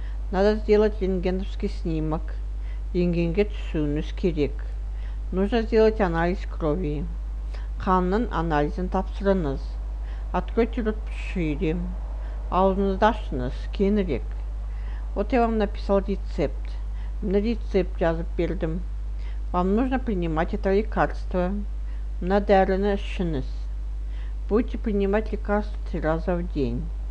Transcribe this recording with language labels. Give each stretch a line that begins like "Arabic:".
Russian: Надо сделать рентгеновский снимок.
Kazakh: Рентгенге түсуіңіз керек.
Russian: Нужно сделать анализ крови.
Kazakh: Қанның анализін тапсырыңыз.
Russian: Откройте рот шире.
Kazakh: Аузыңызды ашыңыз, кеңірек.
Russian: Вот я вам написал рецепт.
Kazakh: На рецепт жазып бердім.
Russian: Вам нужно принимать это лекарство.
Kazakh: На дәріні ішіңіз.
Russian: Будете принимать лекарство 3 раза в день.